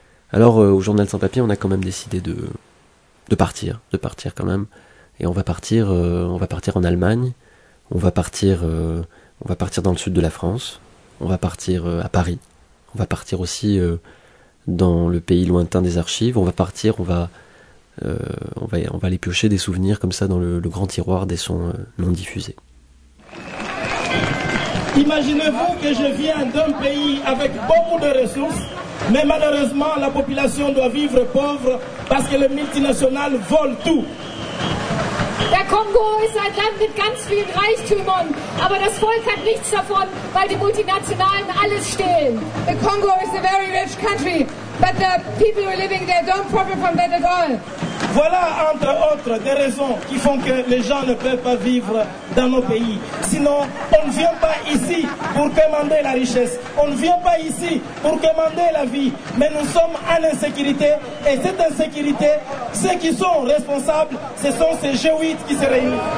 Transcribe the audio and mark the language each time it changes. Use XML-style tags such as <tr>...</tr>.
<fr>Alors au journal sans papier, on a quand même décidé de partir quand même, et on va partir en Allemagne, on va partir dans le sud de la France, on va partir à Paris, on va partir aussi dans le pays lointain des archives, on va aller piocher des souvenirs comme ça dans le grand tiroir des sons non diffusés. Imaginez-vous que je viens d'un pays avec beaucoup de ressources, mais malheureusement la population doit vivre pauvre parce que les multinationales volent tout.</fr> <de>Der Kongo ist ein Land mit ganz vielen Reichtümern, aber das Volk hat nichts davon, weil die Multinationalen alles stehlen.</de> <en>The Congo is a very rich country, but the people who are living there don't profit from that at all.</en> <fr>Voilà, entre autres, des raisons qui font que les gens ne peuvent pas vivre dans nos pays. Sinon, on ne vient pas ici pour commander la richesse. On ne vient pas ici pour commander la vie. Mais nous sommes en insécurité, et cette insécurité, ceux qui sont responsables, ce sont ces G8 qui se réunissent.</fr>